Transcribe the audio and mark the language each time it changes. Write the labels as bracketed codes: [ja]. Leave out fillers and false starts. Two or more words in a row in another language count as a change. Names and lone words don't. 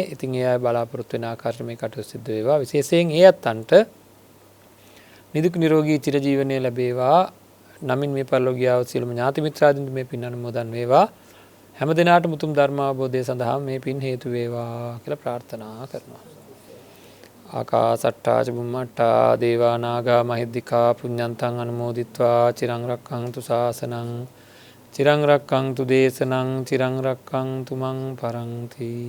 [si] ඉතින් ඒ අය බලාපොරොත්තු වෙන ආකාරයට මේ කටයුතු සිද්ධ වේවා. විශේෂයෙන් ඒ අත්තන්ට නිදුක් නිරෝගී චිරජීවනයේ ලැබේවා. නමින් මේ පරිලෝකියාව සියලුම ඥාති මිත්‍රාදීන්ට මේ පින් අනුමෝදන් වේවා. හැම දිනාටම උතුම් ධර්ම අවබෝධය සඳහා මේ පින් හේතු වේවා කියලා ප්‍රාර්ථනා කරනවා. [pi] ආකාසට්ටා ච බුම්මට්ටා දේවා නාග මහිද්దికා පුඤ්ඤන්තං අනුමෝදිත්වා චිරං රක්ඛන්තු ශාසනං චිරං රක්ඛන්තු දේශනං චිරං රක්ඛන්තු මං පරන්ති.